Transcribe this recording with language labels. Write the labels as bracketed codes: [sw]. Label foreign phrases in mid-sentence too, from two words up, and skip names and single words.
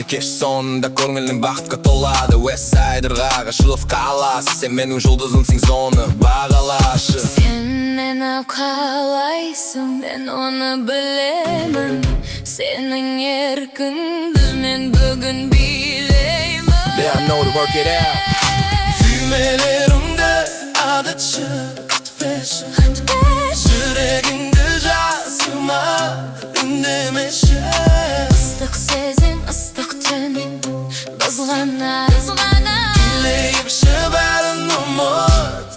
[kk] Кеш соңында көңілің бақытқа толады. West Side ырғақ ашылып қаласы, сен менің жұлдызымсың, соны бағалашы. Сен мені қалайсың, мен оны білемін. Сенің еркіңді мен бүгін билеймін. [en] Yeah, I know to work it out. [kk] Түймелерімді ағытшы, күтпеші, жүрегіңді жасырма, үндемеші. Ыстық сезім, ыстық түн біз ғана Билейікші бәрін ұмыт